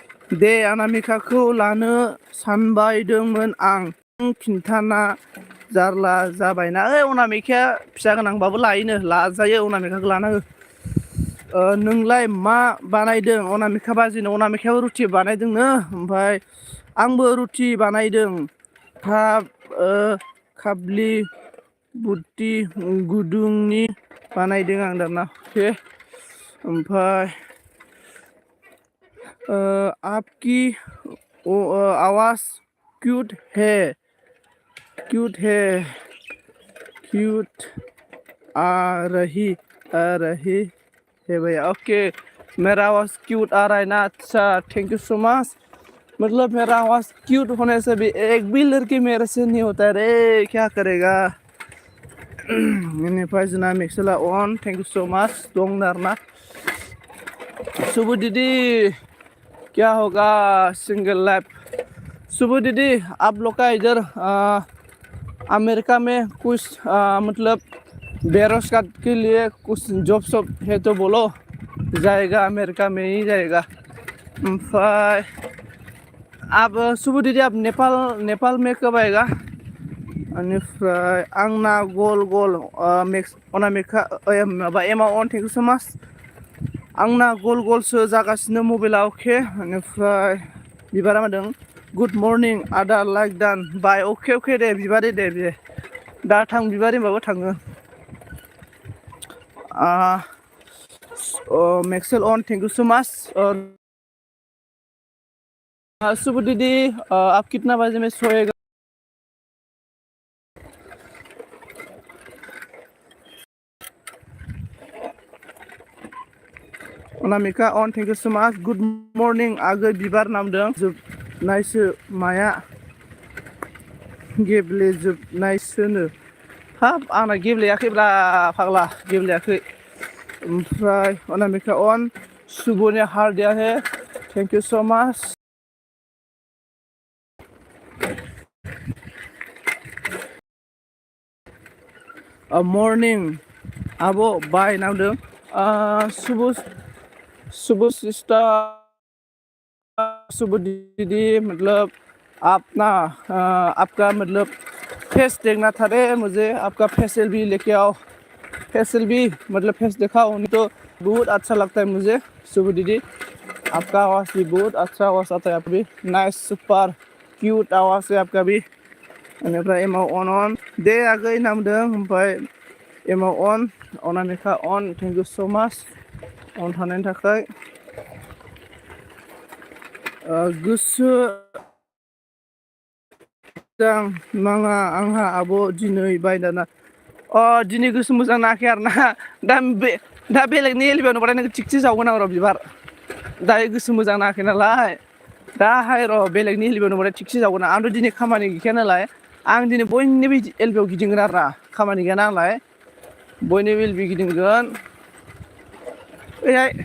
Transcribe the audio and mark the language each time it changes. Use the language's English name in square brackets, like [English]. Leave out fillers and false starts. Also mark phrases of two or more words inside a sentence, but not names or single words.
[Bodo] दे अनामिकाखौ लानो सानबायदोंमोन आं खिन्थाना जारला जाबायना अनामिकाया फिसा गोनांबाबो लायोनो लाजायो अनामिकाखौ लाना हो नोंलाय मा बानायदों अनामिका बाजिनो अनामिकायाबो रुटि बानायदोंनो ओमफ्राय आंबो रुटि बानायदों काबलि बुटि गुदुंनि बानायदों आं दाना अके ओमफ्राय [Hindi] आपकी आवाज क्यूट है क्यूट आ रही है भैया ओके मेरा आवाज़ क्यूट आ रहा है ना अच्छा [English] thank you so much [Hindi] मतलब मेरा आवाज़ क्यूट होने से भी एक भी लड़की मेरे से नहीं होता है रे क्या करेगा [Bodo] बेनिफ्राय जोंना मेक्सेला [Hindi] ऑन [English] thank you so much [Bodo] दं आरोना [Hindi] शुभ दीदी क्या होगा [English] single life [Hindi] शुभ दीदी आप लोग का इधर अमेरिका में कुछ मतलब बेरोजगार के लिए कुछ [English] job shop [Hindi] है तो बोलो जाएगा अमेरिका में ही जाएगा ओमफ्राय आप शुभ दीदी आप नेपाल में कब आएगा [Bodo] बेनिफ्राय आंना गल गल मेक्स अनामिका माबा एमा अन [English] thank you so much [Bodo] आंना गल गलसो जागासिनो मबाइला अके बेनिफ्राय बिबारा मादों [English] good morning [Bodo] आदा [English] like done bye [Bodo] अके दे बिबारि दे बे दा थां बिबारि होनबाबो थाङो [Hindi] मेक्सेल ऑन [English] thank you so much [Hindi] शुभ दीदी आप कितना बजे में सोएगा [Bodo] अनामिका ऑन [English] thank you so much good morning [Bodo] आगै बिबार नामदों जोबनायसो माया गेब्लेजोबनायसोनो हाब आंना गेब्लेयाखैब्ला फाग्ला गेब्लेयाखै ओमफ्राय अनामिका ऑन शुभनि [Hindi] हार्ट दिया है [English] thank you so much [Bodo] मर्निं आबो बाय नामदों [Hindi] शुभ सिस्टर शुभ दीदी मतलब आप ना आपका मतलब फेस देखना था रे मुझे आपका फेस एलबी लेके आओ फेस एलबी मतलब फेस दिखाओ नहीं तो बहुत अच्छा लगता है मुझे शुभ दीदी आपका आवाज़ भी बहुत अच्छा आवाज़ आता है आप भी [English] nice super cute [Hindi] आवाज़ है आपका भी [Bodo] बेनिफ्राय एमाव अन दे आगै नामदों ओमफ्राय एमाव अन अनामिका अन थेंक यू सो माच अन थानायनि थाखाय गोसो मोजां नाङा आंहा आब' दिनै बायदाना दिनै गोसो मोजां नाङाखै आरोना दा बेलेगनि एलबियाव नुबाथाय नोङो थिगसे जावगोन आं र' बिबार दायो गोसो मोजां नाङाखै नालाय दाहाय र' बेलेगनि एलबियाव नुबाथाय थिगसे जावगोन आंथ' दिनै खामानि गैखाया नालाय आं दिनै बयनिबो एलबियाव गिदिंगोन आरोना खामानि गैया नालाय बयनिबो एलबि गिदिंगोन ओइहाय